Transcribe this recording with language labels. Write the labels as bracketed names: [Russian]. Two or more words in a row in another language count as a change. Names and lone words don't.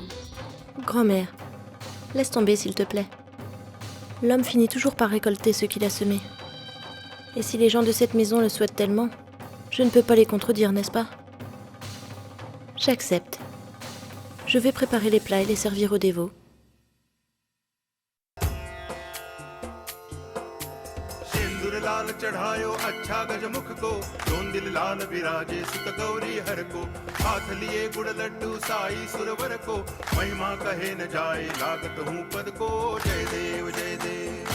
[French] Grand-mère, laisse tomber s'il te plaît. L'homme finit toujours par récolter ce qu'il a semé. Et si les gens de cette maison le souhaitent tellement, je ne peux pas les contredire, n'est-ce pas? J'accepte. Je vais préparer les plats et les servir aux dévots. [Hindi] सिंदूर लाल चढ़ायो अच्छा गजमुख को, दोन दिल लाल विराजे सुत गौरी हर को, हाथ लिए गुड़ लड्डू साई सुरवर को, महिमा कहे न जाए लागत हूँ पद को, जय देव जय देव।